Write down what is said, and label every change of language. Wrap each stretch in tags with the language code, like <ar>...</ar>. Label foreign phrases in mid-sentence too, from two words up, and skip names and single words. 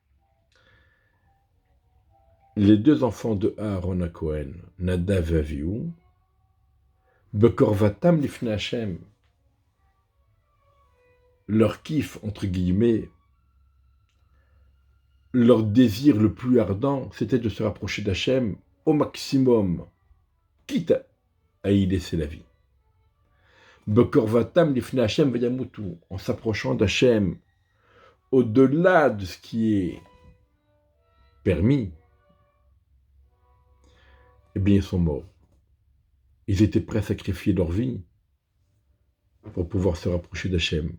<fr>Les deux enfants de Aaron à Cohen, Nadav et Avihu,</fr> <he>בקרבתם לפני השם,</he> <fr>leur kiff, entre guillemets, leur désir le plus ardent, c'était de se rapprocher d'Hachem au maximum, quitte à y laisser la vie.</fr> <he>בקרבתם לפני השם וימותו,</he> <fr>en s'approchant d'Hachem, au-delà de ce qui est permis, eh bien, ils sont morts. Ils étaient prêts à sacrifier leur vie pour pouvoir se rapprocher d'Hachem.</fr>